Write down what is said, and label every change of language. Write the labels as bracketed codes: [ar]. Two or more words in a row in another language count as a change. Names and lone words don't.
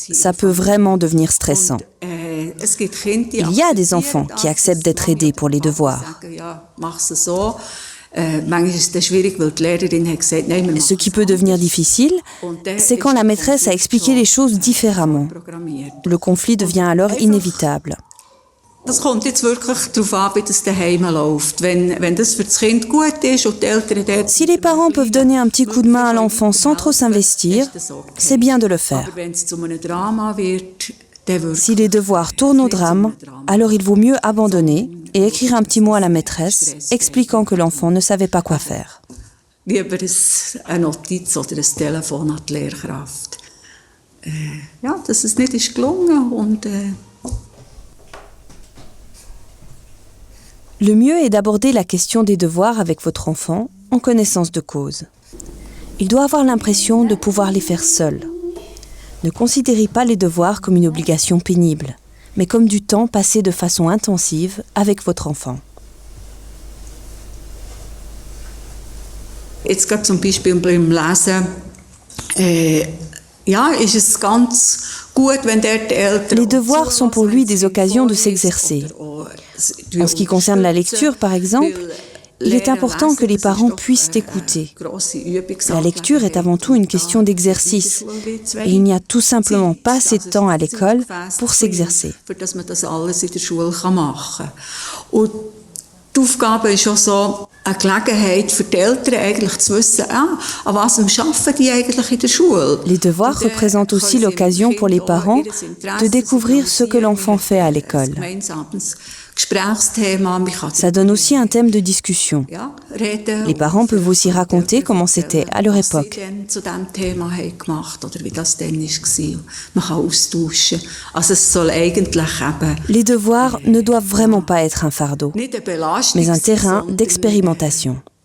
[fr] Ça peut vraiment devenir stressant. Il y a des enfants qui acceptent d'être aidés pour les devoirs. Ce qui peut devenir difficile, c'est quand la maîtresse a expliqué les choses différemment. Le conflit devient alors inévitable. [de] Das kommt jetzt wirklich darauf an, wie das daheim läuft. Wenn das für das Kind gut ist und die Eltern dort... [fr] Si les parents peuvent donner un petit coup de main à l'enfant sans trop s'investir, c'est bien de le faire. Si les devoirs tournent au drame, alors il vaut mieux abandonner et écrire un petit mot à la maîtresse, expliquant que l'enfant ne savait pas quoi faire. [de] Lieber eine Notiz oder ein Telefon an die Lehrkraft. Ja, dass es nicht ist gelungen und... [fr] Le mieux est d'aborder la question des devoirs avec votre enfant en connaissance de cause. Il doit avoir l'impression de pouvoir les faire seul. Ne considérez pas les devoirs comme une obligation pénible, mais comme du temps passé de façon intensive avec votre enfant. [de] Jetzt gerade zum Beispiel beim Lesen, ja, ist es ganz gut, wenn dort die Eltern... [fr] Les devoirs sont pour lui des occasions de s'exercer. En ce qui concerne la lecture, par exemple, il est important que les parents puissent écouter. La lecture est avant tout une question d'exercice et il n'y a tout simplement pas assez de temps à l'école pour s'exercer. [de] Die Aufgabe ist auch so eine Gelegenheit für die Eltern eigentlich zu wissen, an was arbeiten die eigentlich in der Schule. [fr] Les devoirs représentent aussi l'occasion pour les parents de découvrir ce que l'enfant fait à l'école. Ça donne aussi un thème de discussion. Les parents peuvent aussi raconter comment c'était à leur époque. Les devoirs ne doivent vraiment pas être un fardeau, mais un terrain d'expérimentation.